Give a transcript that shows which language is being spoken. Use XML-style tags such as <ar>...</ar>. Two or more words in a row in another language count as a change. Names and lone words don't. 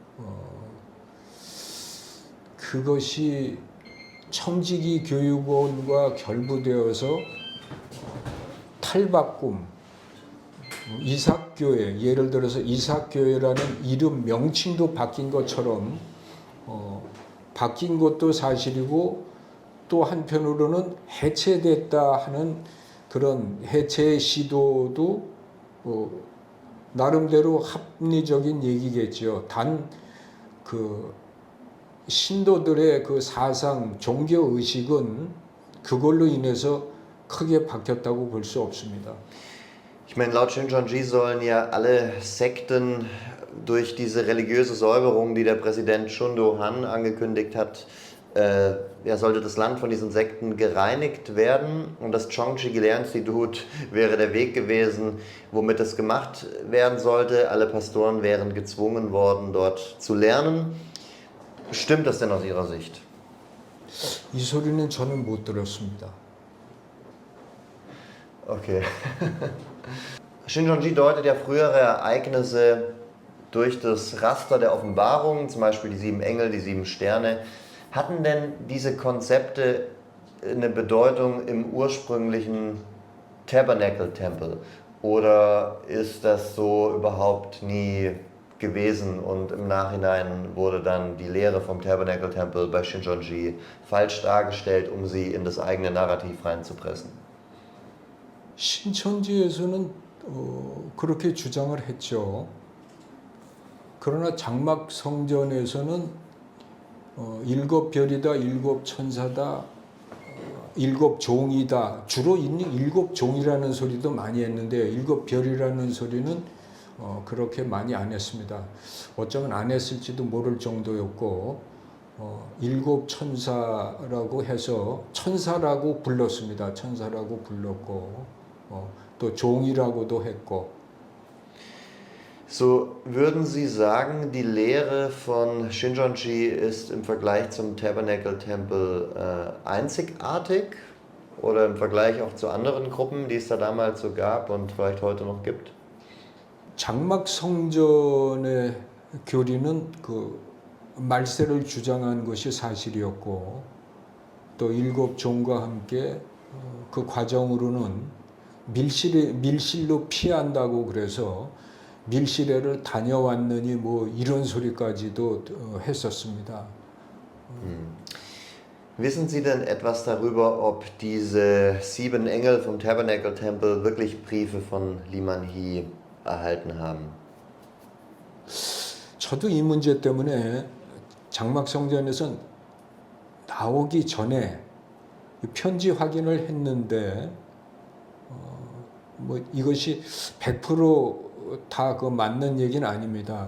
<ko>그것이 청지기 교육원과 결부되어서 탈바꿈, 이삭교회, 예를 들어서 이삭교회라는 이름 명칭도 바뀐 것처럼 바뀐 것도 사실이고 또 한편으로는 해체됐다 하는 그런 해체 시도도 나름대로 합리적인 얘기겠죠. 단 그 신도들의 그 사상, 종교 의식은 그걸로 인해서 크게 바뀌었다고 볼 수 없습니다.</ko> <de>Ich meine, laut Shincheonji sollen ja alle Sekten durch diese religiöse Säuberung, die der Präsident Chun Do-han angekündigt hat, sollte das Land von diesen Sekten gereinigt werden. Und das Chongchi Gilea-Institut wäre der Weg gewesen, womit es gemacht werden sollte. Alle Pastoren wären gezwungen worden, dort zu lernen. Stimmt das denn aus Ihrer Sicht?</de> <ko>이 소리는 저는 못 들었습니다.</ko> <de>Okay. Shincheonji deutet ja frühere Ereignisse durch das Raster der Offenbarung, zum Beispiel die 7 Engel, die 7 Sterne. Hatten denn diese Konzepte eine Bedeutung im ursprünglichen Tabernacle-Tempel? Oder ist das so überhaupt nie gewesen und im Nachhinein wurde dann die Lehre vom Tabernacle-Tempel bei Shincheonji falsch dargestellt, um sie in das eigene Narrativ reinzupressen?</de> <ko>신천지에서는 그렇게 주장을 했죠. 그러나 장막 성전에서는 7 별이다, 7 천사다, 7 종이다. 주로 있는 7 종이라는 소리도 많이 했는데 7 별이라는 소리는 그렇게 많이 안 했습니다. 어쩌면 안 했을지도 모를 정도였고 일곱 천사라고 해서 천사라고 불렀습니다. 천사라고 불렀고 또 종이라고도 했고.</ko> <de>So, würden Sie sagen, die Lehre von Shincheonji ist im Vergleich zum Tabernacle-Tempel einzigartig oder im Vergleich auch zu anderen Gruppen, die es da damals so gab und vielleicht heute noch gibt?</de> <ko>장막 성전의 교리는 그 말세를 주장한 것이 사실이었고 또 일곱 종과 함께 그 과정으로는 밀실로 피한다고 그래서 밀실회를 다녀왔느니 뭐 이런 소리까지도 했었습니다.</ko> <de>Wissen Sie denn etwas darüber, ob diese 7 Engel vom Tabernacle-Tempel wirklich Briefe von Liman Hee erhalten haben?</de> <ko>저도 이 문제 때문에 장막성전에선 나오기 전에 편지 확인을 했는데 뭐 이것이 100% 다 그 맞는 얘기는 아닙니다.</ko>